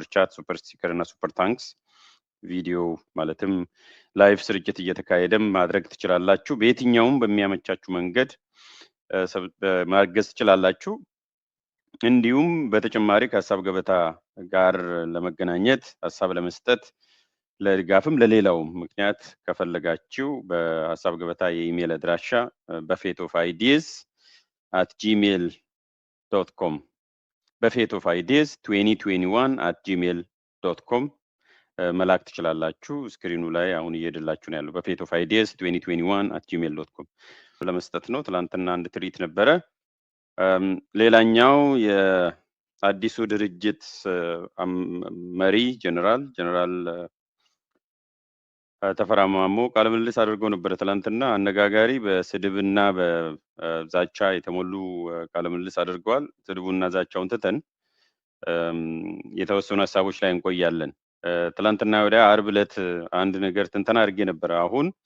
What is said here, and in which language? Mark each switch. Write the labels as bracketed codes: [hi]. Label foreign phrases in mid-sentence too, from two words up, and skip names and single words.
[am] ቻት፣ ሱፐር ስቲከር እና ሱፐር ታንክስ ቪዲዮ ማለትም ላይቭ ስርጭት እየተካሄደም ማድረግ ትችላላችሁ። በየትኛውም በሚያመቻችሁ መንገድ ማገዝ ትችላላችሁ። እንዲሁም በተጨማሪ ከሀሳብ ገበታ ጋር ለመገናኘት ሀሳብ ለመስጠት ለድጋፍም ለሌላውም ምክንያት ከፈለጋችሁ በሀሳብ ገበታ የኢሜል አድራሻ buffetofideas@gmail.com buffetofideas2021@gmail.com መላክ ትችላላችሁ። ስክሪኑ ላይ አሁን እየሄደላችሁ ነው ያለው buffetofideas2021@gmail.com ለመስጠት ነው። ትላንትና አንድ ትርኢት ነበረ። ሌላኛው የአዲሱ ድርጅት መሪ ጀነራል ተፈራ ማሞ ቃለ ምልልስ አድርገው ነበር ትላንትና። አነጋጋሪ በስድብና በዛቻ የተሞሉ ቃለ ምልልስ አድርገዋል። ስድቡና ዛቻውን ትተን የተወሰኑ ሀሳቦች ላይ እንቆያለን። ትላንትና ወዲያ ዓርብ ዕለት አንድ ነገር ትንተና አድርጌ ነበር። አሁን